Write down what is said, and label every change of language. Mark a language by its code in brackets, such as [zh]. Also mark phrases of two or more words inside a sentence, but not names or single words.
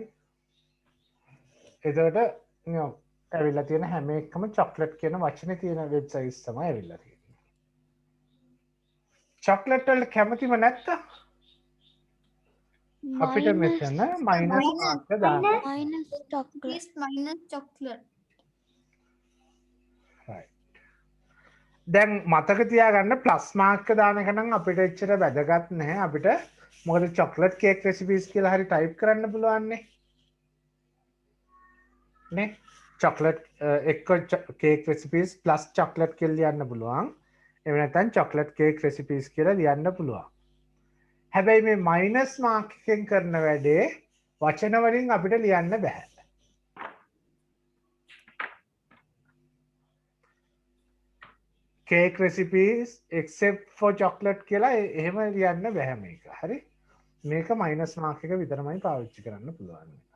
[si] එතකොට ඇවිල්ලා තියෙන හැම එකම chocolate කියන වචනේ තියෙන වෙබ්සයිට්ස් තමයි ඇවිල්ලා තියෙන්නේ. chocolate වලට කැමතිම නැත්තම් අපිට මෙතන [en] minus mark [si] එක දාන්න. [en] minus chocolate. Please minus chocolate. right. [si] දැන් මතක තියාගන්න [en] plus mark [si] එක දාන එක නම් අපිට එච්චර වැදගත් නැහැ. අපිට මොකද [en] chocolate cake recipes [si] කියලා හරි type කරන්න පුළුවන් නේ. chocolate එක්ක [en] cake recipes plus chocolate [si] කියලා ලියන්න පුළුවන්. එහෙම නැත්නම් [en] chocolate cake recipes [si] කියලා ලියන්න පුළුවන්. හැබැයි මේ [en] minus mark [si] එකෙන් කරන වැඩේ වචන වලින් අපිට ලියන්න බෑ. [en] cake recipes except for chocolate [si] කියලා එහෙම ලියන්න බෑ මේක. හරි? මේක [en] minus mark [si] එක විතරමයි පාවිච්චි කරන්න පුළුවන්.